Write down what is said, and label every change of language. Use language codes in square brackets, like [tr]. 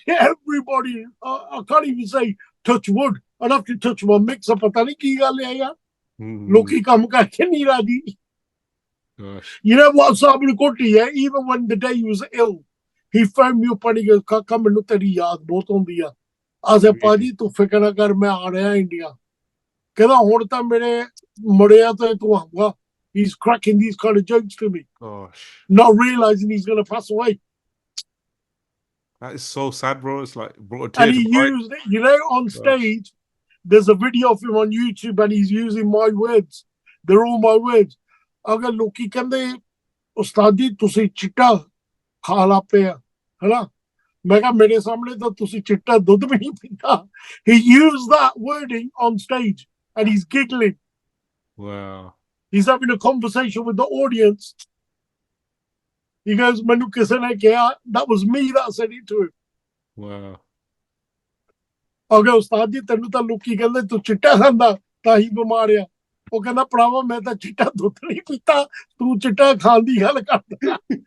[en] everybody, I can't even say touch wood. I'd have to touch my mixer. [pa] ਪਤਾ ਨਹੀਂ ਕੀ ਗੱਲ ਹੈ ਯਾਰ. ਲੋਕੀ ਕੰਮ ਕਰਕੇ ਨਹੀਂ ਰਾਜੀ. [en] Gosh. You know what, Sabri Koti, yeah? Even when the day he was ill, he phoned me up and he goes, Kaka, [pa] ਮੈਨੂੰ ਤੇਰੀ ਯਾਦ ਬਹੁਤ ਆਉਂਦੀ ਆ. [en] I said, [pa] ਭਾਜੀ ਤੂੰ ਫਿਕਰ ਨਾ ਕਰ, ਮੈਂ ਆ ਰਿਹਾ ਇੰਡੀਆ. ਕਹਿੰਦਾ ਹੁਣ ਤਾਂ ਮੇਰੇ ਮੁੜਿਆ ਤੇ ਤੂੰ ਆਊਗਾ. [en] He's cracking these kind of jokes to me. Gosh. Not realizing he's going to pass away. That is so sad, bro. It's like brought a tear And he to my eye. used it, you know, on stage. There's a video of him on YouTube and he's using my words. They're all my words. [pa] ਅਗਰ ਲੋਕੀ ਕਹਿੰਦੇ ਉਸਤਾਦ ਜੀ ਤੁਸੀਂ ਚਿੱਟਾ ਖਾ ਲਾ ਪਿਆ ਹੈਨਾ ਮੈਂ ਕਿਹਾ ਮੇਰੇ ਸਾਹਮਣੇ ਤਾਂ ਤੁਸੀਂ ਚਿੱਟਾ ਦੁੱਧ ਵੀ ਨਹੀਂ ਪੀਤਾ. [en] He used that wording on stage and he's giggling. Wow. He's having a conversation with the audience. He goes, [pa] ਮੈਨੂੰ ਕਿਸੇ ਨੇ ਕਿਹਾ, [en] that was me that said it to him. Wow. [pa] ਅਗਰ ਉਸਤਾਦ ਜੀ ਤੈਨੂੰ ਤਾਂ ਲੋਕੀ ਕਹਿੰਦੇ ਤੂੰ ਚਿੱਟਾ ਖਾਂਦਾ ਤਾਂ ਹੀ ਬਿਮਾਰ ਆ. ਉਹ ਕਹਿੰਦਾ ਭਰਾਵਾ ਮੈਂ ਤਾਂ ਚਿੱਟਾ ਦੁੱਧ ਨਹੀਂ ਪੀਤਾ ਤੂੰ ਚਿੱਟਾ ਖਾਣ ਦੀ ਗੱਲ ਕਰਦਾ.